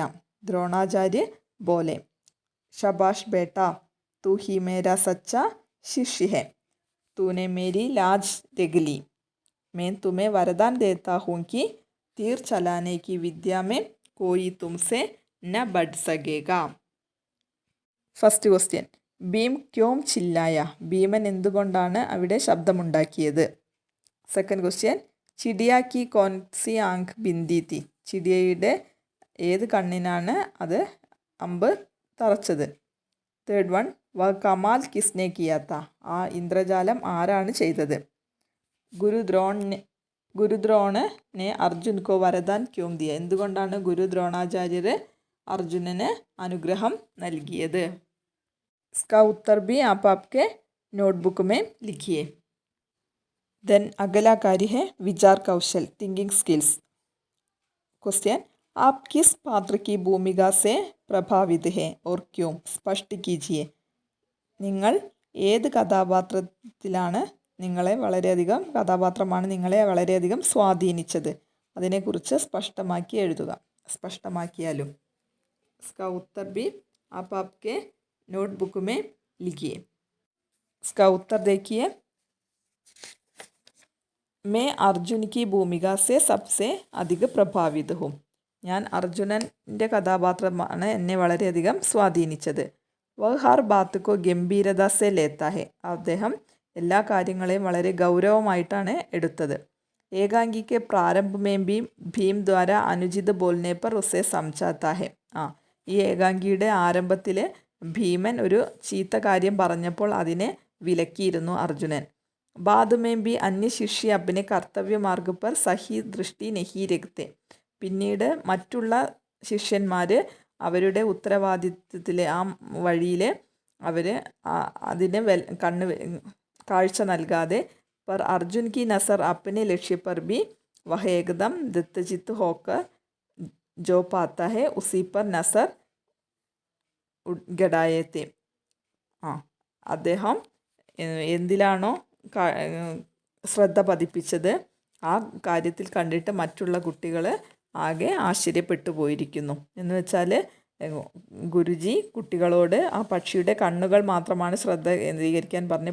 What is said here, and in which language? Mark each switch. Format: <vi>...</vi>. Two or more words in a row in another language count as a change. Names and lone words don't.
<hi>द्रोणाचार्य बोले, शाबाश बेटा, तू ही मेरा सच्चा शिष्य है. तूने मेरी लाज रख ली. मैं तुम्हें वरदान देता हूँ कि तीर चलाने की विद्या में कोई तुमसे न बढ़ सकेगा.</hi> <en>first question,</en> <hi>भीम क्यों चिल्लाया?</hi> <ml>ഭീമൻ എന്തുകൊണ്ടാണ് അവിടെ ശബ്ദമുണ്ടാക്കിയത്?</ml> <en>second question,</en> <hi>चिड़िया की कौनसी आँख बिंधी थी?</hi> <ml>ചിടിയയുടെ ഏത് കണ്ണിനാണ് അത് അമ്പ് തറച്ചത്?</ml> <en>third one,</en> <hi>वह कमाल किसने किया था?</hi> <ml>ആ ഇന്ദ്രജാലം ആരാണ് ചെയ്തത്?</ml> <hi>गुरुद्रोण ने अर्जुन को वरदान क्यों दिया?</hi> <ml>എന്തുകൊണ്ടാണ് ഗുരു ദ്രോണാചാര്യർ അർജുനന് അനുഗ്രഹം നൽകിയത്?</ml> <hi>इसका उत्तर भी आप आपके नोटबुक में लिखिए. देन अगला कार्य है विचार कौशल,</hi> <en>thinking skills.</en> <hi>क्वेश्चन, आप किस पात्र की भूमिका से प्रभावित हैं और क्यों? स्पष्ट कीजिए.</hi> <ml>നിങ്ങൾ ഏത് കഥാപാത്രമാണ് നിങ്ങളെ വളരെയധികം സ്വാധീനിച്ചത്? അതിനെക്കുറിച്ച് സ്പഷ്ടമാക്കി എഴുതുക. സ്പഷ്ടമാക്കിയാലും.</ml> <hi>इसका उत्तर भी आप आपके नोटबुक में लिखिए. इसका उत्तर देखिए, मैं अर्जुन की भूमिका से सबसे अधिक प्रभावित हूँ.</hi> <ml>ഞാൻ അർജുനൻ്റെ കഥാപാത്രമാണ് എന്നെ വളരെയധികം സ്വാധീനിച്ചത്.</ml> <hi>वह हर बात को गंभीरता से लेता है.</hi> <ml>അദ്ദേഹം എല്ലാ കാര്യങ്ങളെയും വളരെ ഗൗരവമായിട്ടാണ് എടുത്തത്.</ml> <hi>एकांकी के प्रारंभ में भीम भीम द्वारा अनुचित बोलने पर उसे समझाता है.</hi> <ml>ഈ ഏകാംഗിയുടെ ആരംഭത്തിൽ ഭീമൻ ഒരു ചീത്ത കാര്യം പറഞ്ഞപ്പോൾ അതിനെ വിലക്കിയിരുന്നു അർജുനൻ.</ml> <hi>बाद में भी अन्य शिष्य अपने कर्तव्य मार्ग पर सही दृष्टि नहीं रखते.</hi> <ml>പിന്നീട് മറ്റുള്ള ശിഷ്യന്മാർ അവരുടെ ഉത്തരവാദിത്വത്തിലെ ആ വഴിയിൽ അവർ അതിന് കാഴ്ച നൽകാതെ</ml> <hi>पर अर्जुन की नज़र अपने लक्ष्य पर भी वह एकदम दत्तचित्त होकर जो पाता है उसी पर नज़र गड़ाए थे.</hi> <ml>അദ്ദേഹം എന്തിലാണോ ശ്രദ്ധ പതിപ്പിച്ചത് ആ കാര്യത്തിൽ കണ്ടിട്ട് മറ്റുള്ള കുട്ടികൾ ആകെ ആശ്ചര്യപ്പെട്ടു പോയിരിക്കുന്നു. എന്ന് വെച്ചാൽ ഗുരുജി കുട്ടികളോട് ആ പക്ഷിയുടെ കണ്ണുകൾ മാത്രമാണ് ശ്രദ്ധ കേന്ദ്രീകരിക്കാൻ പറഞ്ഞു.</ml>